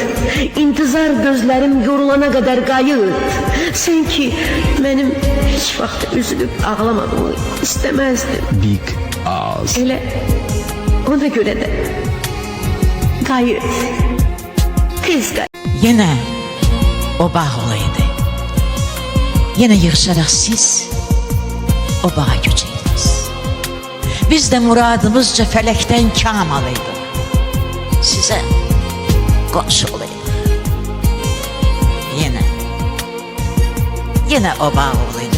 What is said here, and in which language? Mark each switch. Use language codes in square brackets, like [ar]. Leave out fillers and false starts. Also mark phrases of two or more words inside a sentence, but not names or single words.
[az] İntizar gözlərim yorulana qədər qayıt. Sən ki, mənim heç vaxt üzülüb ağlamadığımı istəməzdin. Big Oz. Elə ona görə də qayıt. Tez qayıt. [tr] Yine o bağ olaydı. Yine yığışarak siz o bağa göçeydiniz. Biz de muradımızca felekten kam alaydık. Size komşu olaydık. Yine o bağ olaydı.